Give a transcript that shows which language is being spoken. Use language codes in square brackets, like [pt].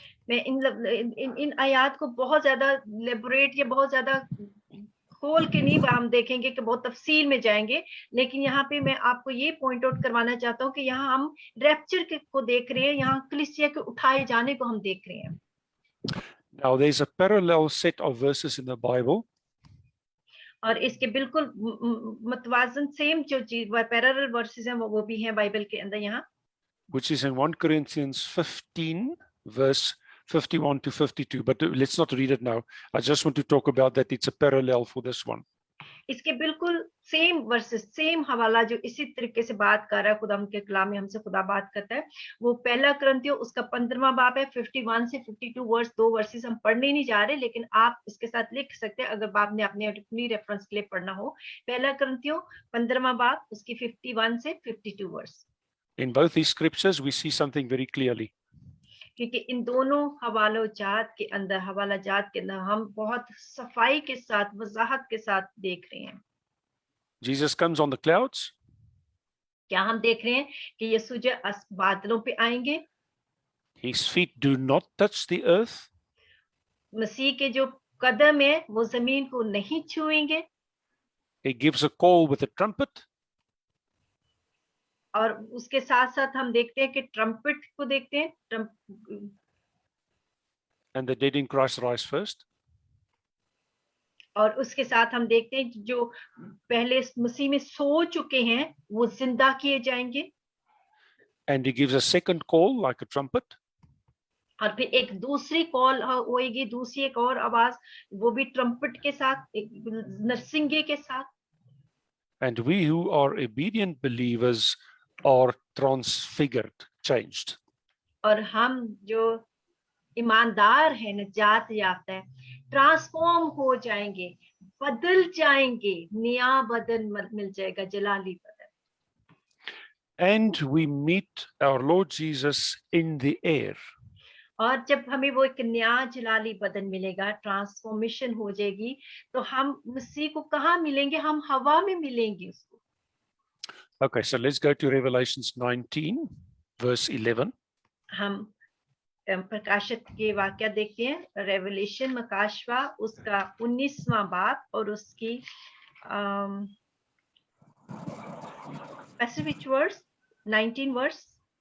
[hi] मैं इन आयात को बहुत ज्यादा लेबोरेट या बहुत ज्यादा खोल के नहीं हम देखेंगे कि बहुत तफसील में जाएंगे, लेकिन यहाँ पे मैं आपको ये पॉइंट आउट करवाना चाहता हूँ कि यहाँ हम रैप्चर को देख रहे हैं, यहाँ कलीसिया के उठाए जाने को हम देख रहे हैं। [en] Now there's a parallel set of verses in the Bible. [hi] और इसके बिल्कुल मतवाजन सेम जो चीज पैरेलल वर्सेस हैं वो भी हैं बाइबल के अंदर यहाँ, [en] which is in 1 Corinthians 15 verse 51 to 52, but let's not read it now. I just want to talk about that. It's a parallel for this one. [hi] इसके बिल्कुल सेम वर्सेस सेम हवाला जो इसी तरीके से बात कर रहा है खुदा के कलाम में हमसे खुदा बात करता है, वो पहला कुरिन्थियों उसका 15वां बाब है 51 से 52 वर्स, 2 वर्सेस हम पढ़ने नहीं जा रहे, लेकिन आप इसके साथ लिख सकते हैं अगर बाब ने अपनी रेफरेंस के लिए पढ़ना हो। पहला कुरिन्थियों 15वां बाब उसकी 51 से 52 verse. [en] In both these scriptures we see something very clearly. [hi] क्योंकि इन दोनों हवाला जात के अंदर हम बहुत सफाई के साथ वजाहत के साथ देख रहे हैं। [en] Jesus comes on the clouds. [hi] क्या हम देख रहे हैं कि यीशु जो बादलों पे आएंगे, [en] His feet do not touch the earth. [hi] मसीह के जो कदम है वो जमीन को नहीं छुएंगे। [en] He gives a call with a trumpet. [hi] और उसके साथ साथ हम देखते हैं कि ट्रम्पेट को देखते हैं, [en] And the dead in Christ rise first. [hi] और उसके साथ हम देखते हैं कि जो पहले मसीह में सो चुके हैं वो जिंदा किए जाएंगे। [en] And he gives a second call like a trumpet. [hi] और फिर एक दूसरी कॉल होएगी, दूसरी एक और आवाज, वो भी ट्रम्पेट के साथ, एक नरसिंगे के साथ। [en] And we who are obedient believers are transfigured, changed. [hi] और हम जो ईमानदार है, नजात याफ्ता है, ट्रांसफॉर्म हो जाएंगे, बदल जाएंगे, नया बदन मिल जाएगा, जलाली बदन। [en] And we meet our Lord Jesus in the air. [hi] और जब हमें वो एक नया जलाली बदन मिलेगा, ट्रांसफॉर्मेशन हो जाएगी, तो हम मसीह को कहाँ मिलेंगे? हम हवा में मिलेंगे उसको। [en] Okay, so let's go to Revelations 19 verse 11. [hi] हम प्रकाशित के वाक्य देखते हैं, रेवलेशन मकाशवा उसका 19वां बाब और उसकी [en] specific verse [hi] 19 verse.